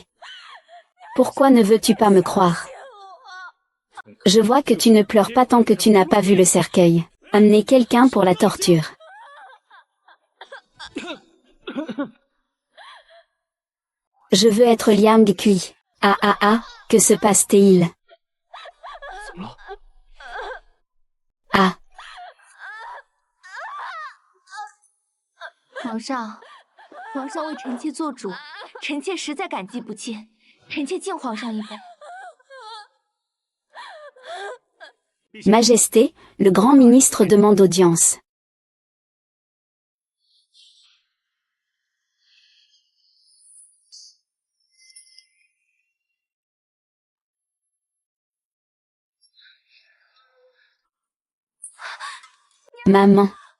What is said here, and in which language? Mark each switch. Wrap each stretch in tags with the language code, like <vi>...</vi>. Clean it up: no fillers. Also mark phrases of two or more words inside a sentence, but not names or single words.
<fr>Pourquoi ne veux-tu pas me croire? Je vois que tu ne pleures pas tant que tu n'as pas vu le cercueil. Amenez quelqu'un pour la torture. Je veux être Liang Kui. Ah ah ah, que se passe-t-il? Ah.</fr> <zh>皇上为臣妾做主，臣妾实在感激不尽，臣妾敬皇上一杯。</zh> <fr>Majesté, le grand ministre demande audience. Maman.</fr>